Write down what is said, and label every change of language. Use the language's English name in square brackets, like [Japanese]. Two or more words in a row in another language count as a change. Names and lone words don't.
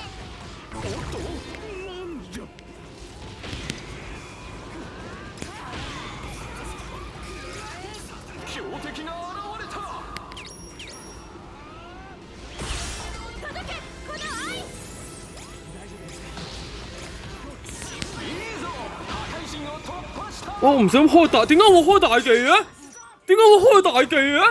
[Japanese] おっと、なんじゃ。強敵が現れた。届けこの愛。いいぞ、破壊神を突破した。 [Cantonese] 我唔想開大，點解我開大技嘅？點解我開大技嘅？